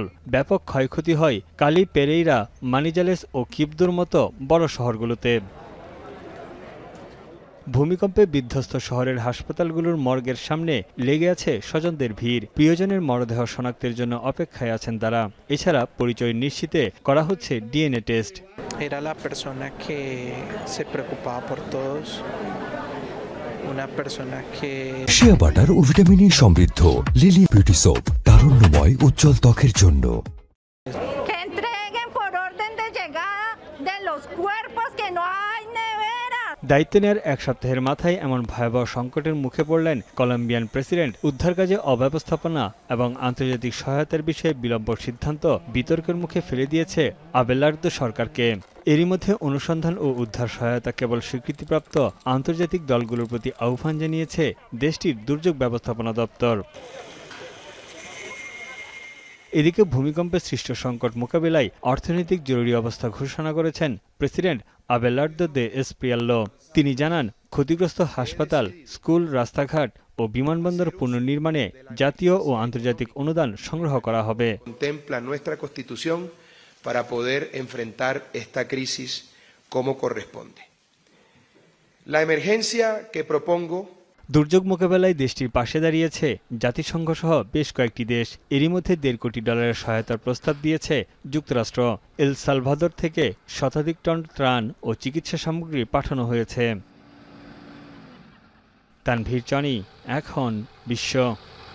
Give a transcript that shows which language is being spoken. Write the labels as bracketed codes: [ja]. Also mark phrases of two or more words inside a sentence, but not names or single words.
[bn] ব্যাপক ক্ষয়ক্ষতি হয় কালি, পেরেইরা, মানিজালেস ও কিবদোর মতো বড় শহরগুলোতে। ভূমিকম্পে বিধ্বস্ত শহরের হাসপাতালগুলোর মর্গের সামনে লেগে আছে স্বজনদের ভিড়। প্রিয়জনের মরদেহ শনাক্তের জন্য অপেক্ষায় আছেন তারা। এছাড়া পরিচয় নিশ্চিতে করা হচ্ছে [en] DNA test. [es] Era la persona que se preocupaba por todos, una persona que [bn] শিয়া বাটার ও ভিটামিন ই সমৃদ্ধ লিলি বিউটি সোপ, তারুণ্যময় উজ্জ্বল ত্বকের জন্য। [es] Que entreguen por orden de llegada de los cuerpos, que no hay nevera. [bn] দায়িত্ব নেওয়ার এক সপ্তাহের মাথায় এমন ভয়াবহ সংকটের মুখে পড়লেন কলম্বিয়ান প্রেসিডেন্ট। উদ্ধার কাজে অব্যবস্থাপনা এবং আন্তর্জাতিক সহায়তার বিষয়ে বিলম্ব সিদ্ধান্ত বিতর্কের মুখে ফেলে দিয়েছে আবেলার্দো সরকারকে। এরই মধ্যে অনুসন্ধান ও উদ্ধার সহায়তা কেবল স্বীকৃতিপ্রাপ্ত আন্তর্জাতিক দলগুলোর প্রতি আহ্বান জানিয়েছে দেশটির দুর্যোগ ব্যবস্থাপনা দপ্তর। এদিকে ভূমিকম্পে সৃষ্ট সংকট মোকাবিলায় অর্থনৈতিক জরুরি অবস্থা ঘোষণা করেছেন প্রেসিডেন্ট আবেলার্দো দে এসপ্রিয়ালো। তিনি জানান, ক্ষতিগ্রস্ত হাসপাতাল, স্কুল, রাস্তাঘাট ও বিমানবন্দর পুনর্নির্মাণে জাতীয় ও আন্তর্জাতিক অনুদান সংগ্রহ করা হবে। [es] Contempla nuestra Constitución para poder enfrentar esta crisis como corresponde. La emergencia que propongo [bn] দুর্যোগ মোকাবেলায় দেশটির পাশে দাঁড়িয়েছে জাতিসংঘ সহ বেশ কয়েকটি দেশ। এরই মধ্যে $১.৫ কোটি সহায়তার প্রস্তাব দিয়েছে যুক্তরাষ্ট্র। এল সালভাদর থেকে শতাধিক টন ত্রাণ ও চিকিৎসা সামগ্রী পাঠানো হয়েছে। তানভীর চনি, এখন বিশ্ব।